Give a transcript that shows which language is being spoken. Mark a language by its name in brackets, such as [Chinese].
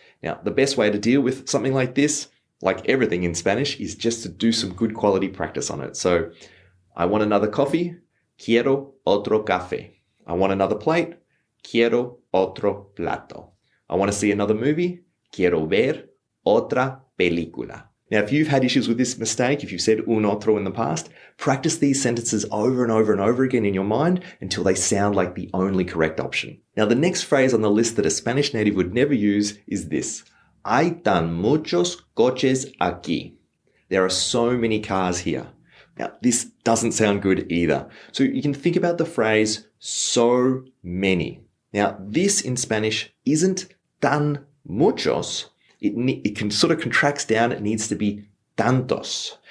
[English] Now, the best way to deal with something like this, like everything in Spanish, is just to do some good quality practice on it. So, I want another coffee. [Spanish] Quiero otro café. [English] I want another plate. [Spanish] Quiero otro plato. [English] I want to see another movie. [Spanish] Quiero ver otra película. [English] Now, if you've had issues with this mistake, if you've said un otro in the past, practice these sentences over and over and over again in your mind until they sound like the only correct option. Now, the next phrase on the list that a Spanish native would never use is this. [Spanish] Hay tan muchos coches aquí. [English] There are so many cars here. Now, this doesn't sound good either. So you can think about the phrase so many. Now, this in Spanish isn't tan muchos. It can sort of contracts down. It needs to be tantos.